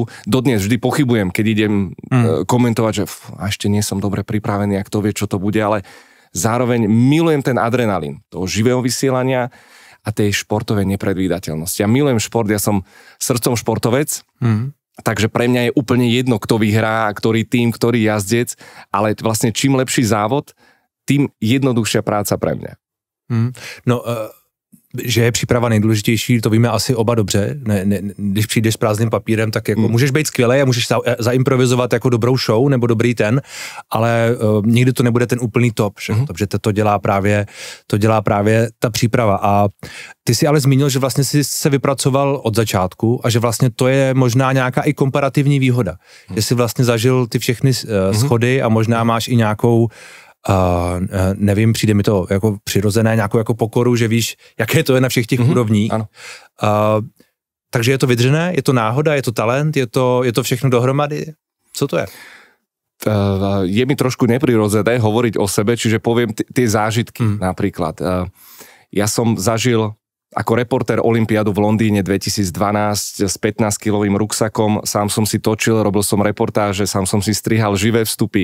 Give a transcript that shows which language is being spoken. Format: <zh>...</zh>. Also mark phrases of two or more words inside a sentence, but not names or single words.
<sk>Dodnes vždy pochybujem, keď idem komentovať, že ešte nie som dobre pripravený, ak to vie, čo to bude, ale zároveň milujem ten adrenalín toho živého vysielania a tej športovej nepredvídateľnosti. Ja milujem šport, ja som srdcom športovec, takže pre mňa je úplne jedno, kto vyhrá, ktorý tým, ktorý jazdec, ale vlastne čím lepší závod, tým jednoduchšia práca pre mňa. No,</sk> <cs>že je příprava nejdůležitější, to víme asi oba dobře. Když přijdeš s prázdným papírem, tak jako můžeš být skvělej a můžeš zaimprovizovat jako dobrou show nebo dobrý ale nikdy to nebude ten úplný top, protože to dělá právě ta příprava. A ty si ale zmínil, že vlastně si se vypracoval od začátku a že vlastně to je možná nějaká i komparativní výhoda. Že si vlastně zažil ty všechny schody a možná máš i nějakou nevím, přijde mi to jako přirozené, nějakou jako pokoru, že víš, jaké to je na všech těch úrovních. Ano. Takže je to vydřené, je to náhoda, je to talent, je to všechno dohromady? Co to je?</cs> <sk>Je mi trošku neprirodzené hovoriť o sebe, čiže poviem tie zážitky napríklad. Ja som zažil ako reportér olympiádu v Londýne 2012 s 15-kilovým ruksakom, sám som si točil, robil som reportáže, sám som si strihal živé vstupy.</sk>